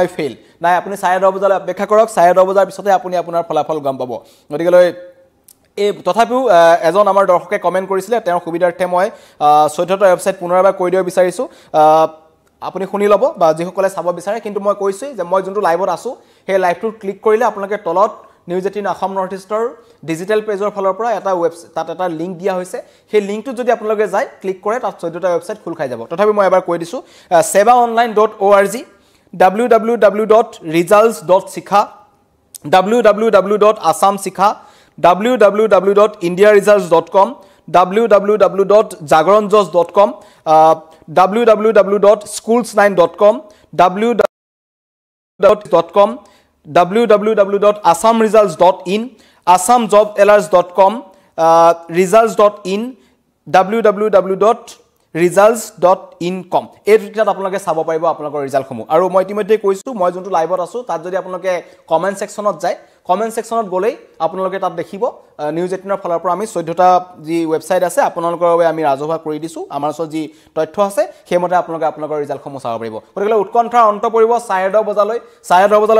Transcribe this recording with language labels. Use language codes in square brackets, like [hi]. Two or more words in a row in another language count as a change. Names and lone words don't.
[as] ফেইল নাই আপুনি 10:30 বজালৈ অপেক্ষা কৰক 10:30 বজাৰ পিছতে আপুনি আপোনাৰ ফলাফল গম পাব গতিকেলৈ এই তথাপিও এজন আমাৰ দৰ্শকে কমেন্ট কৰিছিলে তেওঁৰ সুবিধাৰ্থে মই 14টা ৱেবছাইট পুনৰবাৰ কৈ দিব বিচাৰিছো আপুনি শুনি লব বা যিসকলে চাব বিচাৰে কিন্তু মই কৈছো যে মই যোনটো লাইভত আছো সেই লাইভটো ক্লিক কৰিলে আপোনালোকে তলত নিউজ 18 আসাম নৰ্থ ইষ্টৰ ডিজিটেল পেজৰ ফলৰ পৰা এটা ৱেবছাইট তাত এটা লিংক দিয়া হৈছে সেই লিংকটো যদি আপোনালোকে যায় ক্লিক কৰে তাত 14টা ৱেবছাইট খোল খাই যাব তথাপি মই এবাৰ কৈ দিছো sevaonline.org [en] www.results.sikha www.assamsikha www.indiaresults.com www.jagronjos.com www.schools9.com www.com www.assamresults.in assamjobalerts.com results.in www.results.in.com [as] এই দুটাত আপোনালোকে চাব পাৰিব আপোনালোকৰ ৰিজাল্টসমূহ আৰু মই ইতিমধ্যে কৈছো মই যোনটো লাইভত আছো তাত যদি আপোনালোকে কমেন্ট সেকশনত যায় কমেন্ট সেকশনত গলেই আপোনালোকে তাত দেখিব নিউজ 18 ৰ ফলৰ পৰা আমি 14টা যি ৱেবছাইট আছে আপোনালোকৰ বাবে আমি ৰাজহুৱা কৰি দিছো আমাৰ ওচৰত যি তথ্য আছে সেইমতে আপোনালোকে আপোনালোকৰ ৰিজাল্টসমূহ চাব পাৰিব গতিকে উৎকণ্ঠাৰ অন্ত পৰিব 10:30 বজালৈ